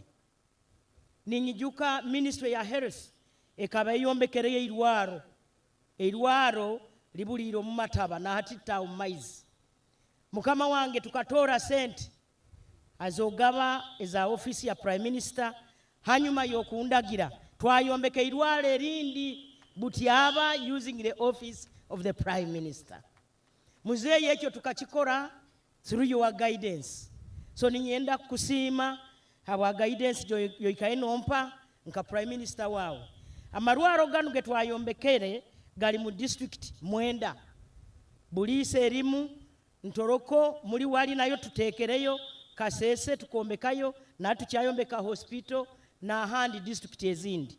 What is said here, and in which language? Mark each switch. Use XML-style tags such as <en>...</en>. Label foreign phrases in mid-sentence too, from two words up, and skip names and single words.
<nyo>Ninyijuka Ministry ya Health ekaba yombekereye irwaro libuliro mu mataba na hatita omaizi. Mukama wange tukatora sente azogaba eza office ya Prime Minister, hanyuma yokundagira twayombeke irwaro erindi Butyaba</nyo> <en>using the office of the Prime Minister.</en> <nyo>Muzeeyi ekyo tukakikora</nyo> <en>through your guidance.</en> <nyo>So ninyenda kusiima habwa guidance yoikaye nompa nka Prime Minister wawe. Amarwaro ganu ge twayombekere gali mu district 9. Bulisa erimu, Ntoroko muri wali nayo tutekereyo, Kasese tukombekayo na tukyayombeka hospital na handi district ezindi.</nyo>